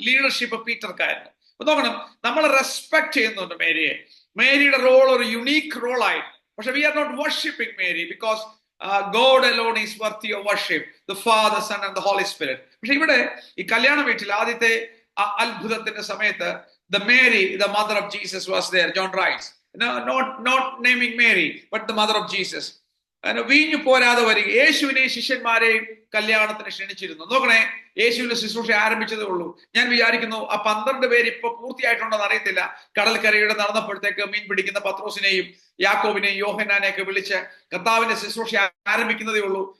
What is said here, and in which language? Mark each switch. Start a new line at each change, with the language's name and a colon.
Malayalam: Leadership പീറ്റർക്കായിരുന്നു. നോക്കണം, നമ്മൾ respect ചെയ്യുന്നുണ്ട് മേരിയെ. മേരിയുടെ റോൾ ഒരു യുണീക്ക് റോൾ ആയിരുന്നു.
English: പക്ഷെ we are not worshipping Mary because God alone is worthy of worship, the Father, Son and the Holy Spirit.
Malayalam: പക്ഷെ ഇവിടെ ഈ കല്യാണ വീട്ടിൽ ആദ്യത്തെ അത്ഭുതത്തിന്റെ സമയത്ത്
English: the Mary, the mother of Jesus was there. John writes, not naming Mary but the mother of Jesus.
Malayalam: വീഞ്ഞു പോരാതെ വരിക. യേശുവിനെയും ശിഷ്യന്മാരെയും കല്യാണത്തിന് ക്ഷണിച്ചിരുന്നു. നോക്കണേ, യേശുവിന്റെ ശുശ്രൂഷ ആരംഭിച്ചതേ ഉള്ളൂ. ഞാൻ വിചാരിക്കുന്നു ആ 12 പേര് ഇപ്പൊ പൂർത്തിയായിട്ടുണ്ടെന്ന് അറിയത്തില്ല. കടൽക്കരയുടെ നടന്നപ്പോഴത്തേക്ക് മീൻ പിടിക്കുന്ന പത്രോസിനെയും യാക്കോബിനെയും യോഹന്നാനെയൊക്കെ വിളിച്ച് കർത്താവിന്റെ ശുശ്രൂഷ ആരംഭിക്കുന്നതേ ഉള്ളൂ.